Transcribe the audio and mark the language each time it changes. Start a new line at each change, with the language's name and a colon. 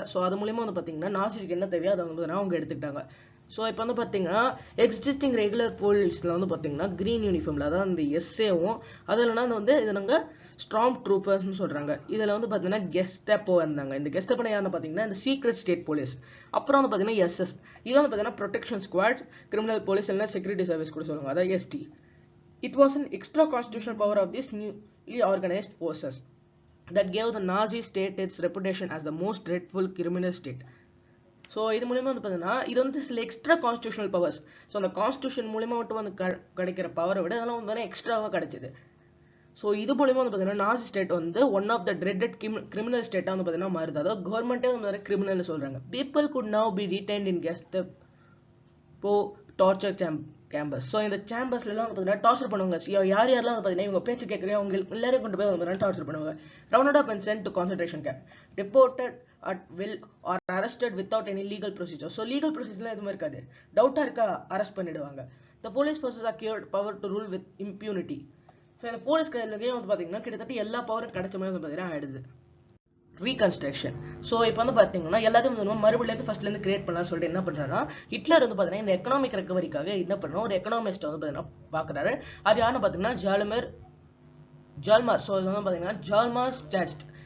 Tamil: So அது மூலியமாக வந்து பார்த்தீங்கன்னா நாசிஸ்க்கு என்ன தேவையோ அதை வந்து பார்த்தீங்கன்னா அவங்க எடுத்துக்கிட்டாங்க. ஸோ இப்போ வந்து பார்த்தீங்கன்னா எக்ஸிஸ்டிங் ரெகுலர் போலீஸில் வந்து பார்த்தீங்கன்னா க்ரீன் யூனிஃபார்மில் அதாவது அந்த எஸ்ஏவும் அது இல்லைன்னா வந்து இது நாங்கள் ஸ்ட்ராங் ட்ரூப்பர்ஸ்னு சொல்கிறாங்க. இதில் வந்து பார்த்தீங்கன்னா கெஸ்டப்போ இருந்தாங்க. இந்த கெஸ்டப்போ யாருன்னு பார்த்தீங்கன்னா இந்த சீக்ரெட் ஸ்டேட் போலீஸ். அப்புறம் வந்து பார்த்தீங்கன்னா எஸ்எஸ், இது வந்து பார்த்தீங்கன்னா ப்ரொடெக்ஷன் ஸ்குவாட், கிரிமினல் போலீஸ் இல்லைன்னா செக்யூரிட்டி சர்வீஸ் கூட சொல்லுவாங்க, அதாவது ST.
English: It was an extra constitutional power of this newly organised forces that gave the Nazi state its reputation as the most dreadful criminal state.
Tamil: So இது மூலியமாக வந்து பார்த்தீங்கன்னா இது வந்து சில எக்ஸ்ட்ரா கான்ஸ்டியூஷனல் பவர்ஸ். ஸோ அந்த கான்ஸ்டியூஷன் மூலியமாக மட்டும் வந்து கிடைக்கிற பவரை விட அதெல்லாம் வந்து எக்ஸ்ட்ராவாக கிடைச்சிது. ஸோ இது மூலியமாக வந்து பார்த்தீங்கன்னா நாசி ஸ்டேட் வந்து one of the dreaded criminal ஸ்டேட்டாக வந்து பார்த்தீங்கன்னா மாறுது. அதாவது கவர்மெண்ட்டே வந்து கிரிமினல் சொல்கிறாங்க.
English: People could now be detained in Gestapo torture camps.
Tamil: ஸோ இந்த சேம்பர்ஸ்லாம் வந்து பார்த்தீங்கன்னா டார்ச்சர் பண்ணுவாங்க. யார் யாரெல்லாம் வந்து பார்த்தீங்கன்னா இவங்க பேச்சு கேட்குறேன் அவங்க எல்லாரையும் கொண்டு போய் வந்து டார்ச்சர் பண்ணுவாங்க.
English: Rounded up and sent to concentration camp, reported at will or arrested without any legal procedure.
Tamil: So legal procedure எதுவுமே இருக்காது. டவுட்டா இருக்கா அரெஸ்ட் பண்ணிடுவாங்க.
English: The police forces are given power to rule with impunity.
Tamil: So இந்த police கையிலேயே வந்து பார்த்தீங்கன்னா கிட்டத்தட்ட எல்லா பவரும் கிடைச்ச மாதிரி வந்து பார்த்தீங்கன்னா ஆயிடுது. ரீகன்ஸ்ட்ரக்ஷன். ஸோ இப்போ வந்து பார்த்தீங்கன்னா எல்லாத்தையும் வந்து மறுபடியும் ஃபர்ஸ்ட்லேருந்து கிரியேட் பண்ணலாம்னு சொல்லிட்டு என்ன பண்ணுறாருன்னா ஹிட்லர் வந்து பார்த்தீங்கன்னா இந்த எக்கனாமிக் ரெக்கவரிக்காக என்ன பண்ணணும் ஒரு எக்கனாமிஸ்ட்டை வந்து பார்த்தீங்கன்னா பார்க்குறாரு. அது யாருன்னு பார்த்தீங்கன்னா ஜால்மார். ஸோ இது வந்து பார்த்தீங்கன்னா ஜால்மார்ஸ் ஜட்ஜ்.